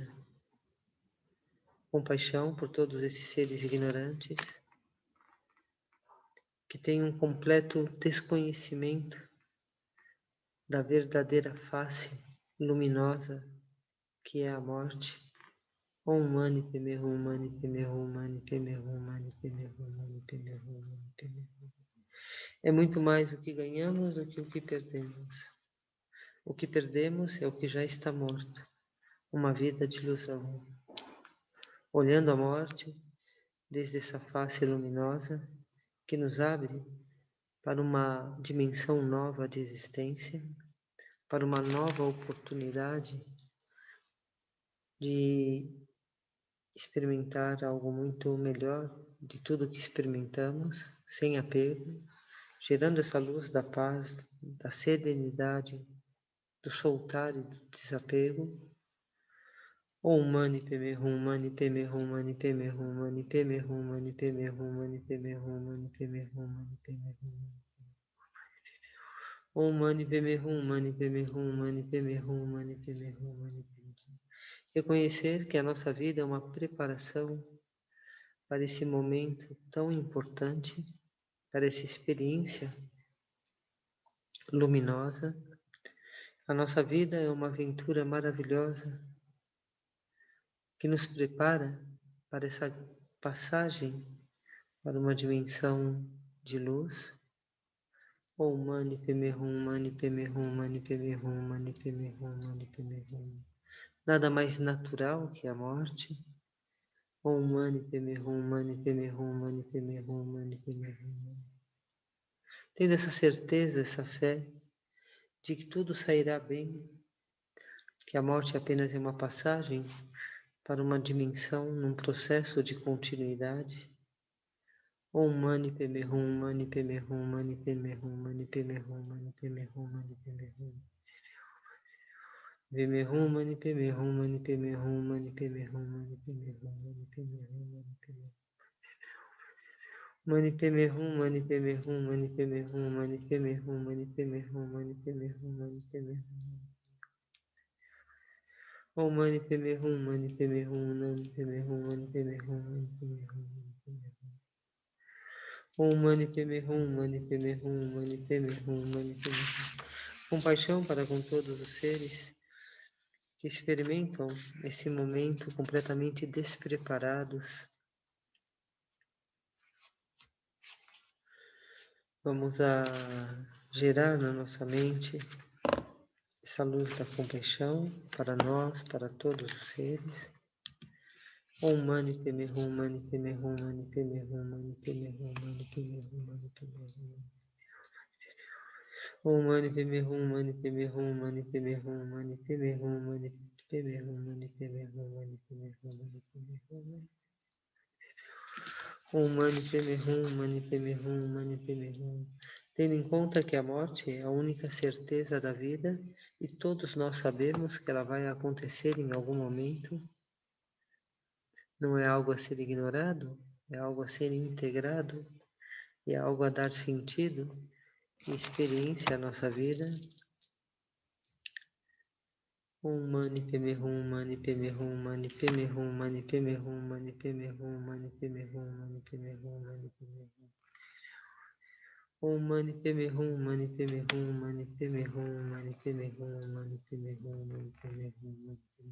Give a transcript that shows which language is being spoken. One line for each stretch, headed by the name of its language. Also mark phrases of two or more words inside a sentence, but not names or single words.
Portuguese: Compaixão por todos esses seres ignorantes que têm um completo desconhecimento da verdadeira face luminosa que é a morte.
Sanskrit: Om Mani Padme Hum Mani Padme Hum Mani Padme Hum Mani Padme Hum Mani Padme Hum Mani Padme Hum.
Portuguese: É muito mais o que ganhamos do que o que perdemos. O que perdemos é o que já está morto, uma vida de ilusão. Olhando a morte desde essa face luminosa que nos abre para uma dimensão nova de existência, para uma nova oportunidade de experimentar algo muito melhor de tudo que experimentamos, sem apego, gerando essa luz da paz, da serenidade, do soltar e do desapego.
Sanskrit: Om Mani Padme Hum Mani Padme Hum Mani Padme Hum Mani Padme Hum Mani Padme Hum Mani Padme Hum Mani Padme Hum Mani Padme Hum. Om Mani Padme Hum Mani Padme Hum Mani Padme Hum Mani Padme Hum Mani Padme Hum.
Portuguese: Reconhecer que a nossa vida é uma preparação para esse momento tão importante, para essa experiência luminosa. A nossa vida é uma aventura maravilhosa que nos prepara para essa passagem para uma dimensão de luz.
Sanskrit: Om Mani Padme Hum Mani Padme Hum Mani Padme Hum Mani Padme Hum Mani Padme Hum.
Portuguese: Nada mais natural que a morte.
Sanskrit: Om Mani Padme Hum Mani Padme Hum Mani Padme Hum Mani Padme Hum.
Portuguese: Tendo essa certeza, essa fé de que tudo sairá bem, que a morte apenas é uma passagem para uma dimensão num processo de continuidade.
Sanskrit: Om Mani Padme Hum Mani Padme Hum Mani Padme Hum Mani Padme Hum Mani Padme Hum Mani Padme Hum. Padme Hum Mani Padme Hum Mani Padme Hum Mani Padme Hum Mani Padme Hum Mani Padme Hum Mani Padme Hum. Mani Padme Hum Mani Padme Hum Mani Padme Hum Mani Padme Hum Mani Padme Hum Mani Padme Hum Mani Padme Hum. Om Mani Padme Hum Mani Padme Hum Mani Padme Hum Mani Padme Hum Mani Padme Hum. Om Mani Padme Hum Mani Padme Hum Mani Padme Hum Mani Padme Hum.
Portuguese: Compaixão para com todos os seres que experimentam esse momento completamente despreparados. Vamos a gerar na nossa mente essa luz da compaixão para nós, para todos os seres.
Sanskrit: Om Mani Padme Hum Mani Padme Hum Mani Padme Hum Mani Padme Hum Mani Padme Hum Mani Padme Hum. Om Mani Padme Hum Mani Padme Hum Mani Padme Hum Mani Padme Hum Mani Padme Hum Mani Padme Hum Mani Padme Hum Mani Padme Hum. Om Mani Padme Hum Mani Padme Hum Mani Padme Hum.
Portuguese: Tendo em conta que a morte é a única certeza da vida e todos nós sabemos que ela vai acontecer em algum momento, não é algo a ser ignorado, é algo a ser integrado, é algo a dar sentido e experiência à nossa vida.
Sanskrit: Om Mani Padme Hum Mani Padme Hum Mani Padme Hum Mani Padme Hum Mani Padme Hum Mani Padme Hum Mani Padme Hum Mani Padme Hum. Om Mani Padme Hum Mani Padme Hum Mani Padme Hum Mani Padme Hum Mani Padme Hum Mani Padme Hum Mani Padme.